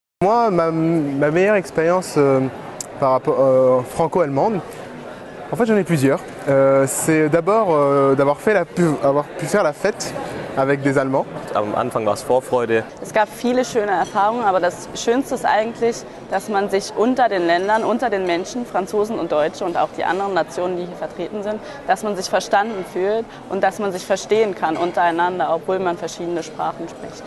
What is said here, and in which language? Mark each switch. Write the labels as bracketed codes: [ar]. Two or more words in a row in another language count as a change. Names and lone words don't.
[fr] moi, ma meilleure expérience par rapport franco-allemande, en fait j'en ai plusieurs. C'est d'abord d'avoir pu faire la fête avec des Allemands. [de] Am Anfang war es Vorfreude. Es gab viele schöne Erfahrungen, aber das Schönste ist eigentlich, dass man sich unter den Ländern, unter den Menschen, Franzosen und Deutsche und auch die anderen Nationen, die hier vertreten sind, dass man sich verstanden fühlt und dass man sich verstehen kann untereinander, obwohl man verschiedene Sprachen spricht.